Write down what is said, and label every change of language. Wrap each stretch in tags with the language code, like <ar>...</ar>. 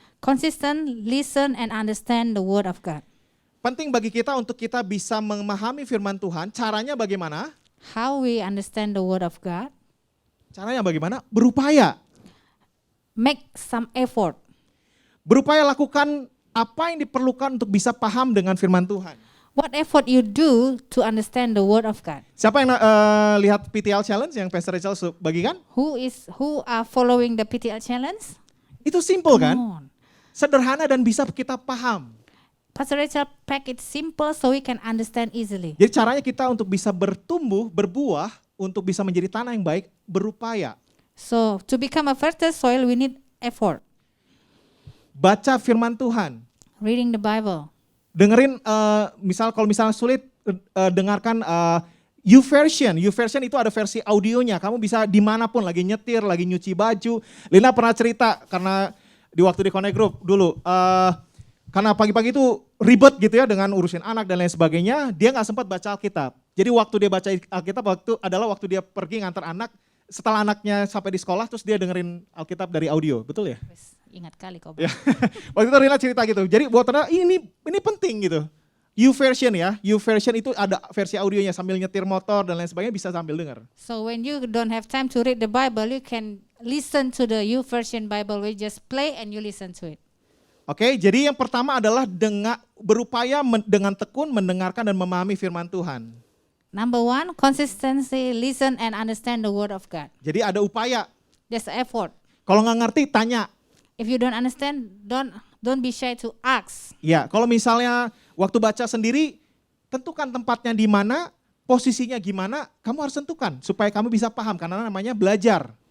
<en>Consistent, listen and understand the word of God.</en> <id>Penting bagi kita untuk kita bisa memahami firman Tuhan. Caranya bagaimana?</id> <en>How we understand the word of God?</en> <id>Caranya bagaimana? Berupaya.</id> <en>Make some effort.</en> <id>Berupaya lakukan apa yang diperlukan untuk bisa paham dengan firman Tuhan.</id> <en>What effort you do to understand the word of God?</en> <id>Siapa yang lihat PTL Challenge yang Pastor Rachel bagikan?</id> <en>Who are following the PTL challenge?</en> <id>Itu simple kan?</id> <en>Come on.</en> <id>Sederhana dan bisa kita paham.</id> <en>Pastor Rachel pack it simple so we can understand easily.</en> <id>Jadi caranya kita untuk bisa bertumbuh, berbuah, untuk bisa menjadi tanah yang baik, berupaya.</id> <en>So to become a fertile soil, we need effort.</en> <id>Baca firman Tuhan.</id> <en>Reading the Bible.</en> <id>Dengerin, kalau misalnya sulit, dengarkan YouVersion. YouVersion itu ada versi audionya. Kamu bisa dimanapun, lagi nyetir, lagi nyuci baju. Lina pernah cerita, karena di waktu di Connect Group dulu, karena pagi-pagi itu ribet gitu ya dengan urusin anak dan lain sebagainya, dia nggak sempat baca Alkitab. Jadi waktu dia baca Alkitab adalah waktu dia pergi ngantar anak, setelah anaknya sampai di sekolah, terus dia dengerin Alkitab dari audio, betul ya? Wes, ingat kali kau. Ya. Waktu itu Rina cerita gitu. Jadi buat Rina ini penting gitu. YouVersion ya. YouVersion itu ada versi audionya sambil nyetir motor dan lain sebagainya bisa sambil dengar.</id> <en>So when you don't have time to read the Bible, you can listen to the YouVersion Bible. We just play and you listen to it.</en> <id>Oke, jadi yang pertama adalah berupaya dengan tekun mendengarkan dan memahami firman Tuhan.</id> <en>Number one, consistency, listen and understand the word of God.</en> <id>Jadi ada upaya.</id> <en>There's effort.</en> <id>Kalau nggak ngerti tanya.</id> <en>If you don't understand, don't be shy to ask.</en> <id>Ya, kalau misalnya waktu baca sendiri, tentukan tempatnya di mana, posisinya gimana, kamu harus tentukan supaya kamu bisa paham karena namanya belajar.</id>